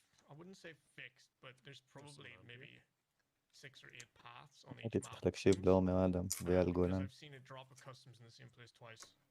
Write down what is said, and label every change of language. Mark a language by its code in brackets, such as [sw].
[en] I wouldn't say fixed, but there's probably maybe 6 or 8 paths on each [he] הייתי [en] map. [he] צריך להקשיב לעומר אדם ואייל גולן. [en] I've seen a drop of customs in the same place twice.